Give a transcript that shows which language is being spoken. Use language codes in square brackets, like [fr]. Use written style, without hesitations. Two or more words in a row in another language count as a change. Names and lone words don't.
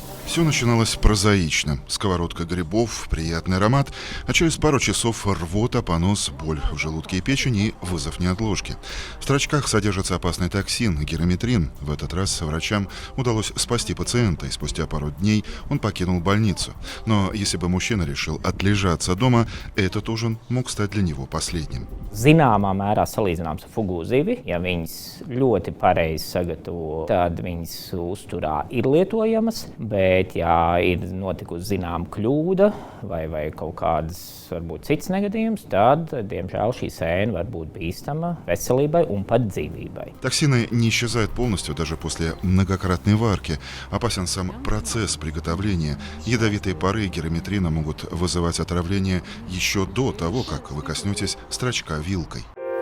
[ru] Все начиналось прозаично. Сковородка грибов, приятный аромат, а через пару часов рвота, понос, боль в желудке и печени и вызов неотложки. В строчках содержится опасный токсин – гераметрин. В этот раз врачам удалось спасти пациента, и спустя пару дней он покинул больницу. Но если бы мужчина решил отлежаться дома, этот ужин мог стать для него последним. [lv] Zināmā mērā salīdzināms ar fugu zivi. Ja viņas ļoti pareizi sagatavo, tad viņas uzturā ir lietojamas. Bet, ja ir notikusi zināma kļūda vai kaut kādas, varbūt cits negadījums, tad, diemžēл, šī sēne var būt bīstama veselībai un pat dzīvībai. [ru] Токсины не исчезают полностью даже после многократной варки. Опасен сам процесс приготовления. Ядовитые пары гераметрина могут вызывать отравление еще до того, как вы коснетесь строчка вилкой.